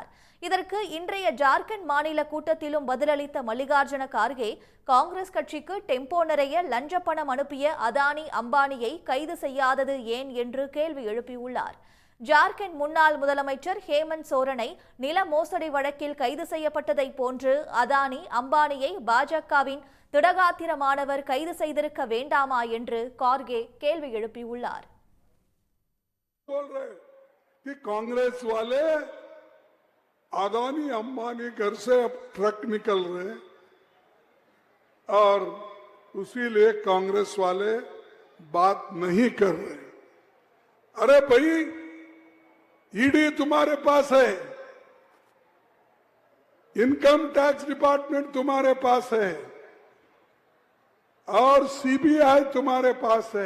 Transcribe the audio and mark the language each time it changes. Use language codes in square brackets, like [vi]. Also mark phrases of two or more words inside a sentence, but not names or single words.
[ta] இதற்கு இன்றைய ஜார்க்கண்ட் மாநில கூட்டத்திலும் பதிலளித்த மல்லிகார்ஜுன கார்கே காங்கிரஸ் கட்சிக்கு டெம்போ நிறைய லஞ்ச பணம் அனுப்பிய அதானி, அம்பானியை கைது செய்யாதது ஏன் என்று கேள்வி எழுப்பியுள்ளார். ஜார்க்கண்ட் முன்னாள் முதலமைச்சர் ஹேமந்த் சோரனை நில மோசடி வழக்கில் கைது செய்யப்பட்டதை போன்று அதானி, அம்பானியை பாஜகவின் திடகாத்திரமானவர் கைது செய்திருக்க வேண்டாமா என்று கார்கே கேள்வி எழுப்பியுள்ளார். [hi] कांग्रेस वाले अदानी अंबानी घर से अब ट्रक निकल रहे और उसीलिए कांग्रेस वाले बात नहीं कर रहे. अरे भाई, ईडी तुम्हारे पास है, [en] income tax department [hi] तुम्हारे पास है और सीबीआई तुम्हारे पास है.